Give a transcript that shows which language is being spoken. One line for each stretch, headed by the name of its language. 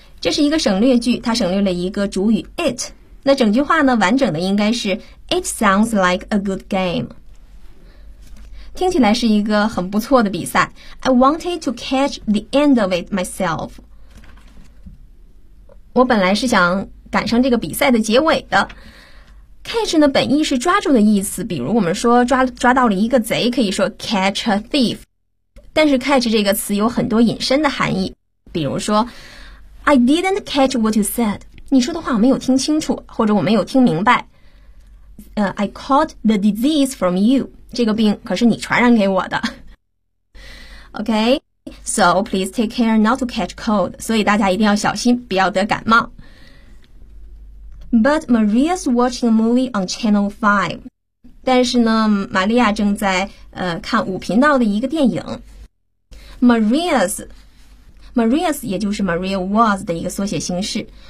Chinese: 这是一个省略句，它省略了一个主语 it. 那整句话呢，完整的应该是
English: It sounds like a good game.
Chinese: 听起来是一个很不错的比赛。
English: I wanted to catch the end of it myself.
Chinese: 我本来是想赶上这个比赛的结尾的。 Catch 呢，本意是抓住的意思，比如我们说抓到了一个贼，可以说
English: catch a thief.
Chinese: 但是 catch 这个词有很多引申的含义，比如说
English: I didn't catch what you said.
Chinese: 你说的话我没有听清楚，或者我没有听明白。
English: I caught the disease from you.
Chinese: 这个病可是你传染给我的。
English: Okay, so please take care not to catch cold.
Chinese: 所以大家一定要小心，不要得感冒。
English: But Maria's watching a movie on Channel 5.
Chinese: 但是呢，玛利亚正在看五频道的一个电影。 Maria's 也就是 Maria was 的一个缩写形式。